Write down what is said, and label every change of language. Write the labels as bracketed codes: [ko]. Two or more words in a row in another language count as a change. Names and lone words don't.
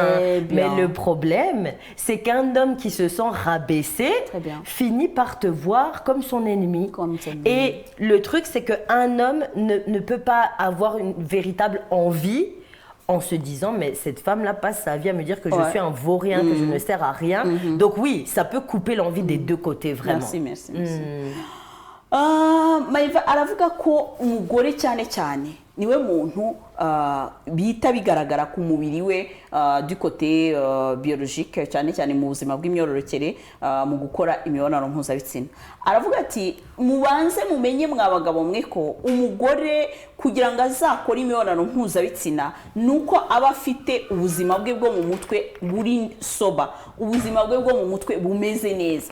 [fr] Mais le problème, c'est qu'un homme qui se sent rabaissé finit par te voir comme son ennemi. Et le truc, c'est qu'un homme ne peut pas avoir une véritable envie en se disant, mais cette femme-là passe sa vie à me dire que je suis un vaurien, que je ne sers à rien. Donc oui, ça peut couper l'envie des deux côtés, vraiment. Merci. [rw] Maïva aravuga ko umugore cyane cyane niwe muntu bita bigaragara ku mubiri we [fr] du côté biologique [rw] cyane cyane mu buzima bw'imyororokere mu gukora imibonano mpuzabitsina. Aravuga ati mubanze mumenye mwabagabo mwe ko umugore kugira ngo azakora imibonano mpuzabitsina nuko aba afite ubuzima bwe bwo mu mutwe buri soba, ubuzima bwe bwo mu mutwe bumeze neza.